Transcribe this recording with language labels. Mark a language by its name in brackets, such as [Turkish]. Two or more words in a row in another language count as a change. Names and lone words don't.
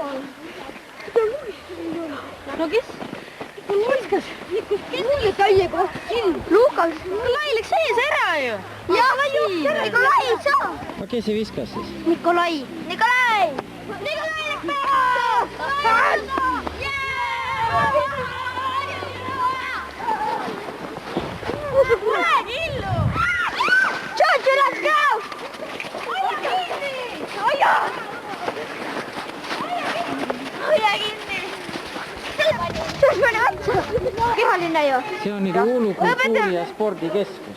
[Estonian] No kes? Luiskas. Kes oli täiega? Lukas. Nikolai läks sees ära ju. Jaa, Nikolai ei saa. No kes see viskas siis? Nikolai. Nikolai läks peale. [English] George, let's go! [Estonian] Hoia kinni! George, pane otsa! Kehaline ju! See on nüüd Uulu kultuuri- ja spordikeskus.